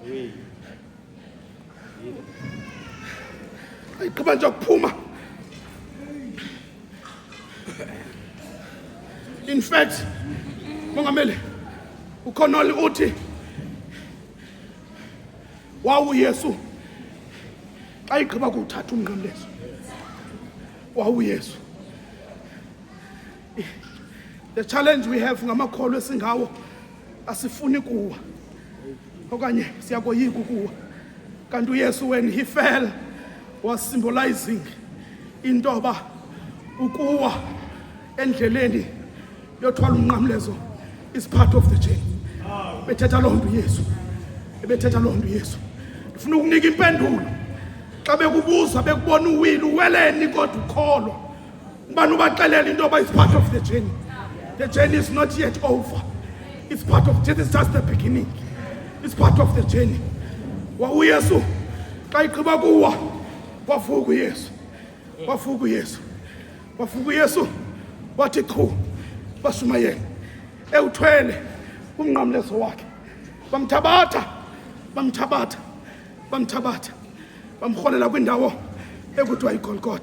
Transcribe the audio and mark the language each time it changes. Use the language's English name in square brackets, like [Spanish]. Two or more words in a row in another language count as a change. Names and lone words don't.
[Xhosa] Xa igqiba nje kuphuma, [English] in fact [Xhosa] mongameli uConnolly uthi wawa uYesu xa igqiba kuthatha umnqamlezo. Wawa uYesu. [English] The challenge we have [Xhosa] ngamakholwa esingawo, asifuni kuwa okanye siyakoyika ukuwa. Kanti uYesu [English] when he fell was symbolizing [Xhosa] intoba ukuwa endleleni yothwala umnqamlezo [English] is part of the journey. [Xhosa] Bethetha loo nto uYesu, ebethetha loo nto uYesu. Ndifuna ukunika impendulo xa bekubuza bekubona uwili uweleni kodwa ukholwa. Ubani ubaxelela intoba [English] is part of the journey. The journey is not yet over. It's part of it. It's just the beginning. It's part of the journey. [Xhosa] uYesu xa igqiba kuwa wavuka uYesu, wavuka uYesu, wavuka uYesu. Wathi qhu bashumayeli ewuthwele umnqamlezo wakhe. Bamthabatha bamholela kwindawo ekuthiwa iGolgotha.